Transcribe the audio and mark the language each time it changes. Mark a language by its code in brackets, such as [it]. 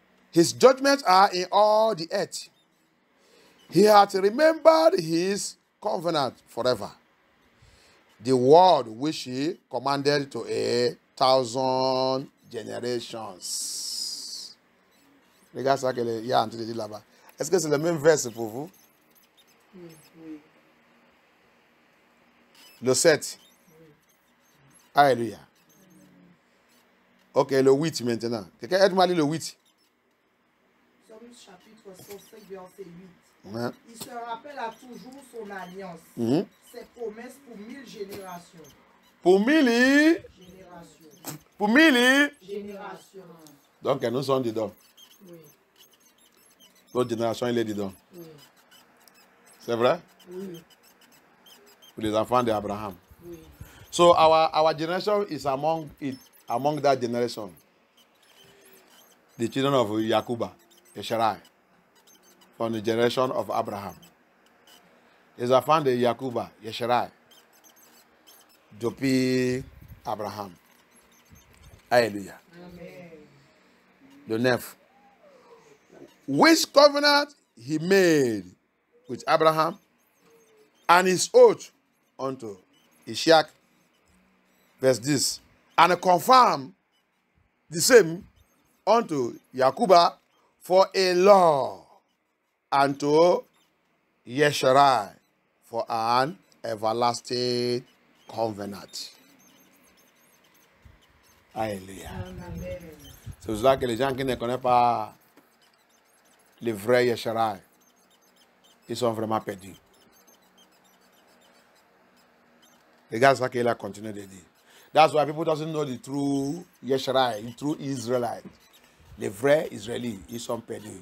[en] His judgments are in all the earth. He hath remembered his covenant forever, the word which he commanded to 1,000 generations. [fr] Regarde ça que il y a en train de dire là-bas. Est-ce que c'est le même verset pour vous? Oui, oui. Le 7. Alléluia. Ok, le 8 maintenant. Quelqu'un aide-moi à lire le 8. Psaume chapitre 105, verset 8. Ouais. Il se rappelle toujours son alliance, ses promesses pour 1000 générations. Pour 1000, Générations. pour 1000. Générations. Donc nous sommes dedans. Oui, Notre génération, il est dedans. oui, C'est vrai? oui, Pour les enfants d'Abraham. oui. [en] So our generation is among that generation. The children of Jacob, Esharai, from the generation of Abraham. [fr] Les enfants de Jacob, Esharai, depuis Abraham. Alléluia. Amen. Le 9. [en] Which covenant he made with Abraham and his oath unto Isaac. Verse 10. And confirm the same unto Jacob for a law, and to Yesharai for an everlasting covenant. Alléluia. Amen. [fr] C'est pour ça que les gens qui ne connaissent pas le vrai Yesharai, ils sont vraiment perdus. Regarde ça qu'il a continué de dire. [en] That's why people doesn't know the true Yesharai, the true Israelite. [fr] Les vrais Israélites, ils sont perdus.